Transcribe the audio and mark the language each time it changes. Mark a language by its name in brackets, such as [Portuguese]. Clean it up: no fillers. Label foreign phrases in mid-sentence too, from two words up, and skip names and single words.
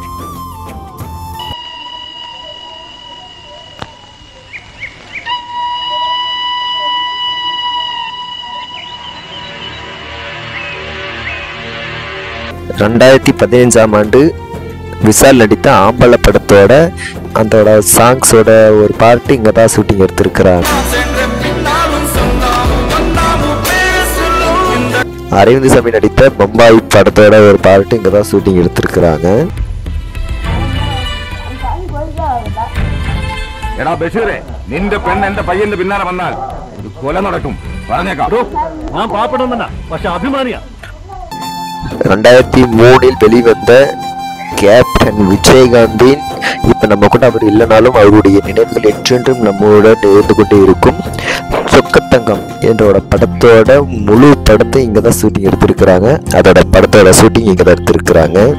[Tamil] ரெண்டாயிரத்தி 15ஆம் ஆண்டு விஷால் நடித்த ஆம்பளை படத்தோட அதோட சாங்ஸோட ஒரு பார்ட்டு இங்கே தான் ஷூட்டிங் எடுத்திருக்கிறாங்க. அரவிந்த் சாமி நடித்த பம்பாய் படத்தோட ஒரு பார்ட்டு இங்கே தான் ஷூட்டிங் எடுத்திருக்கிறாங்க. [Malayalam] എടാ ബഷീറേ, നിന്റെ പെണ്ണ് എന്റെ പയ്യന്റെ പിന്നാലെ വന്നാൽ ഒരു കൊല നടക്കും. പറഞ്ഞേക്കാം. ഞാൻ പാവപ്പെട്ടവൻ തന്നെ, പക്ഷെ അഭിമാനിയാ. [Tamil] 2003 வெளிவந்த கேப்டன் விஜயகாந்தின் இப்போ நம்ம கூட அவர் இல்லைனாலும் அவருடைய நினைவுகள் என்றென்றும் நம்முடன் இருந்து கொண்டே இருக்கும் சொக்கத்தங்கம் என்றோட படத்தோட முழு படத்தை இங்கே தான் ஷூட்டிங் எடுத்திருக்கிறாங்க. அதோட படத்தோட ஷூட்டிங் இங்கே தான் எடுத்திருக்கிறாங்க.